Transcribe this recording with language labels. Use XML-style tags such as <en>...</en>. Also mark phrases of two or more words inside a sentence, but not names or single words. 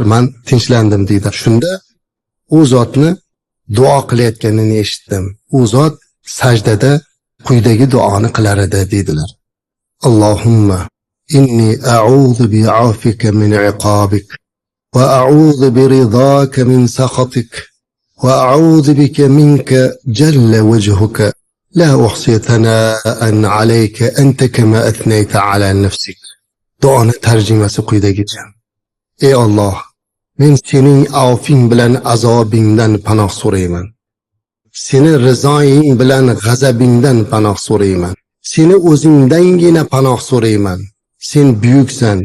<uz>Men tinchlandim dedilar. Shunda u zotni duo qilayotganini eshitdim. U zot sajdada quyidagi duoni qilar edi dedilar.</uz> <ar>اللهم إني أعوذ بعفوك من عقابك وأعوذ برضاك من سخطك وأعوذ بك منك جل وجهك لا أحصي ثناء عليك أنت كما أثنيت على نفسك.</ar> <uz>Duoni tarjimasi quyidagicha. Ey Alloh, men sening afing bilan azobingdan panoh so'rayman. Seni rizoying bilan g'azabingdan panoh so'rayman. Seni o'zingdangina panoh so'rayman. Sen buyuksan.</uz>